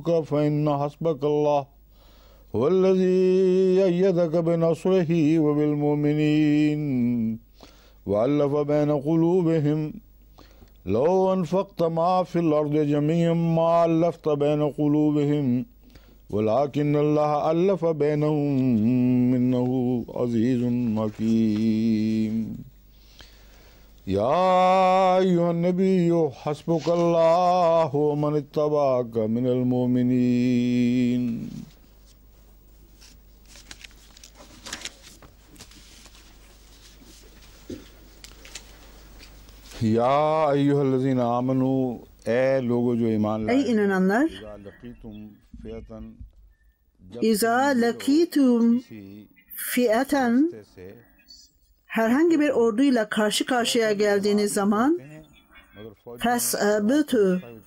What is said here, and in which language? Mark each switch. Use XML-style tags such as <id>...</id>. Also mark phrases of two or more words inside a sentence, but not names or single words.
<ar>فَإِنَّ حَسْبَكَ اللَّهُ هُوَ الَّذِي أَيَّدَكَ بِنَصْرِهِ وَبِالْمُؤْمِنِينَ وَأَلَّفَ بَيْنَ قُلُوبِهِمْ لَوْ أَنْفَقْتَ مَا فِي الْأَرْضِ جَمِيعًا مَا أَلَّفْتَ بَيْنَ قُلُوبِهِمْ وَلَكِنَّ اللَّهَ أَلَّفَ بَيْنَهُمْ إِنَّهُ عَزِيزٌ حَكِيمٌ يَا أَيُّهَا النَّبِيُّ حَسْبُكَ اللَّهُ وَمَنِ اتَّبَعَكَ مِنَ الْمُؤْمِنِينَ يا أيها الذين آمنوا,</ar> <ur>اے لوگو جو ایمان لائے.</ur> <tr>Ey inananlar,</tr> <ar>إذا لقيتم فئة,</ar> <tr>herhangi bir orduyla karşı karşıya geldiğiniz zaman fes'abutu,</tr>